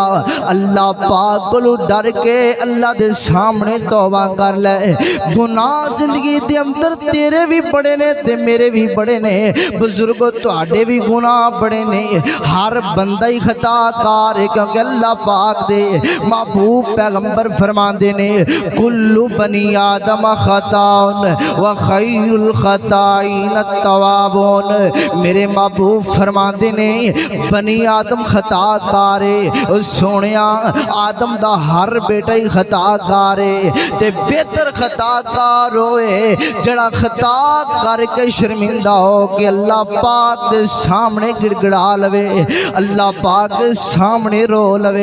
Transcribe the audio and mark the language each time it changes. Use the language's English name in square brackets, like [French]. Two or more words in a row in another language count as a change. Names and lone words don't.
[Punjabi] اللہ پاک کو ڈر کے اللہ دے سامنے توبہ کر لے. گناہ زندگی دے اندر تیرے بھی بڑے نے تے میرے بھی بڑے نے. بزرگو تہاڈے بھی گناہ بڑے نے. ہر بندہ ہی خطاکار ہے کیونکہ اللہ پاک دے محبوب پیغمبر فرماتے نے [Arabic] كل بني آدم خطاء و خير الخطائين توابون. [Punjabi] میرے محبوب فرماتے نے بنی آدم خطاکار ہے. سونیا آدم دا ہر بیٹا ہی خطاکار ہے تے بہتر خطاکار ہوئے جڑا خطا کرکے شرمندہ ہو کہ اللہ پاک دے سامنے گڑگڑا لوے، اللہ پاک دے سامنے رو لوے.